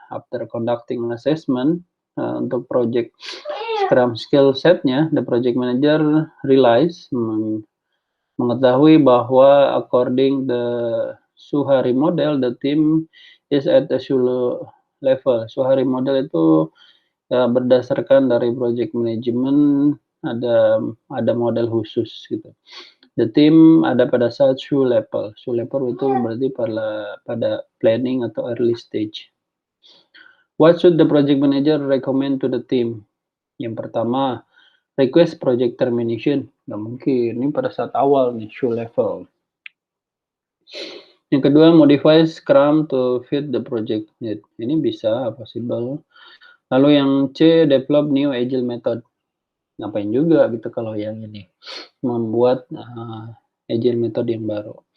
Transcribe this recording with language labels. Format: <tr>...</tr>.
<en>After conducting assessment</en> <id>untuk project Scrum skill set-nya,</id> <en>the project manager realize,</en> <id>mengetahui bahwa</id> <en>according the Suhari model, the team is at the solo level.</en> <id>Suhari model itu berdasarkan dari project management ada model khusus gitu. The team ada pada saat shoe level. Shoe level itu berarti pada planning atau early stage.</id> <en>What should the project manager recommend to the team? Yang pertama, request project termination.</en> <id>Nggak mungkin, ini pada saat awal nih, shoe level.</id> <en>Yang kedua, modify Scrum to fit the project need.</en> <id>Ini bisa, possible. Lalu yang C,</id> <en>develop new agile method.</en> <id>Ngapain juga gitu kalau yang ini. Membuat agile method yang baru.</id>